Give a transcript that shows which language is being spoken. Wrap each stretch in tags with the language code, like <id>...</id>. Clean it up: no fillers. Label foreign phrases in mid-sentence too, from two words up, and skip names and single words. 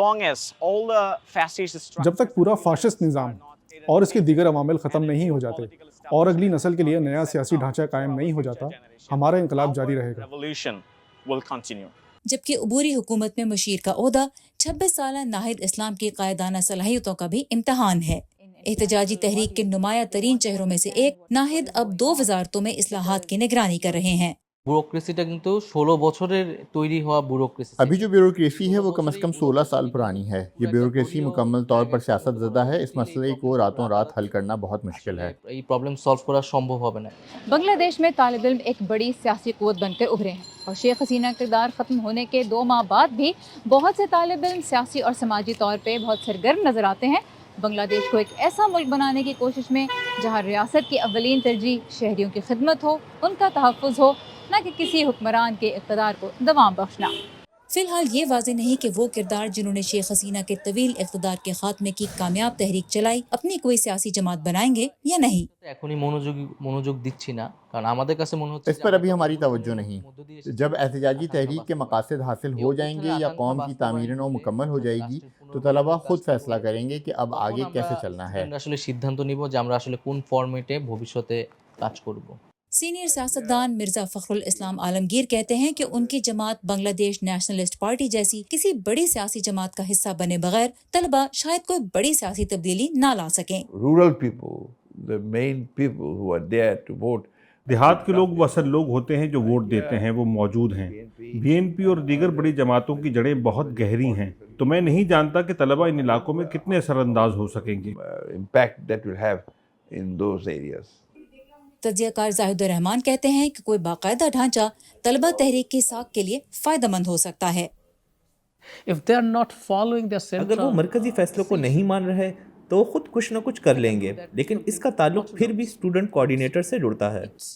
<ur>جب تک پورا فاشسٹ نظام اور اس کے دیگر عوامل ختم نہیں ہو جاتے اور اگلی نسل کے لیے نیا سیاسی ڈھانچہ قائم نہیں ہو جاتا، ہمارا انقلاب جاری رہے گا۔ جبکہ عبوری حکومت میں مشیر کا عہدہ 26 سالہ ناہید اسلام کی قائدانہ صلاحیتوں کا بھی امتحان ہے۔ احتجاجی تحریک کے نمایاں ترین چہروں میں سے ایک ناہید اب 2 وزارتوں میں اصلاحات کی نگرانی کر رہے ہیں۔</ur> <bn>بیوروکریسیটা কিন্তু 16 বছরের তৈরি হওয়া بیوروکریسی۔</bn> <ur>ابھی جو بیوروکریسی ہے وہ کم از کم 16 سال پرانی ہے۔ یہ بیوروکریسی مکمل طور پر سیاست زدہ ہے۔ اس مسئلے کو راتوں رات حل کرنا بہت مشکل ہے۔</ur> <bn>এই</bn> <en>problem solve</en> <bn>করা সম্ভব হবে না۔</bn> <ur>بنگلہ دیش میں طالب علم ایک بڑی سیاسی قوت بن کر ابھرے ہیں اور شیخ حسینہ کردار ختم ہونے کے 2 ماہ بعد بھی بہت سے طالب علم سیاسی اور سماجی طور پہ بہت سرگرم نظر آتے ہیں۔ بنگلہ دیش کو ایک ایسا ملک بنانے کی کوشش میں جہاں ریاست کی اولین ترجیح شہریوں کی خدمت ہو، ان کا تحفظ ہو، نہ کہ کسی حکمران کے اقتدار کو دوام بخشنا۔ فی الحال یہ واضح نہیں کہ وہ کردار جنہوں نے شیخ حسینہ کے طویل اقتدار کے خاتمے کی کامیاب تحریک چلائی اپنی کوئی سیاسی جماعت بنائیں گے یا نہیں۔</ur> <bn>এখনই মনোযোগ দিচ্ছি না কারণ আমাদের কাছে মনে হচ্ছে</bn> <ur>اس پر ابھی ہماری توجہ نہیں۔ جب احتجاجی تحریک کے مقاصد حاصل ہو جائیں گے یا قوم کی تعمیر نو مکمل ہو جائے گی تو طلباء خود فیصلہ کریں گے کہ اب آگے کیسے چلنا ہے۔</ur> <bn>আমরা আসলে সিদ্ধান্ত নিব যে আমরা আসলে কোন ফরম্যাটে ভবিষ্যতে কাজ করব۔</bn> <ur>سینئر سیاستدان مرزا فخر الاسلام عالمگیر کہتے ہیں کہ ان کی جماعت بنگلہ دیش نیشنلسٹ پارٹی جیسی کسی بڑی سیاسی جماعت کا حصہ بنے بغیر طلباء شاید کوئی بڑی سیاسی تبدیلی نہ لا سکیں۔</ur> <en>Rural people, the main people who are there to vote.</en> <ur>دیہات کے لوگ وہ اصل لوگ ہوتے ہیں جو ووٹ دیتے ہیں، وہ موجود ہیں۔ بی این پی اور دیگر بڑی جماعتوں کی جڑیں بہت گہری ہیں، تو میں نہیں جانتا کہ طلباء ان علاقوں میں کتنے اثر انداز ہو سکیں گے۔</ur> <en>Impact that will have in those areas.</en> <ur>تجزیہ کار زاہد الرحمان کہتے ہیں کہ کوئی باقاعدہ ڈھانچہ طلباء تحریک کی ساکھ کے لیے فائدہ مند ہو سکتا ہے۔ اگر وہ مرکزی فیصلوں کو نہیں مان رہے تو وہ خود کچھ نہ کچھ کر لیں گے، لیکن اس کا تعلق پھر بھی</ur> <en>student coordinator</en> <ur>سے جڑتا ہے۔</ur>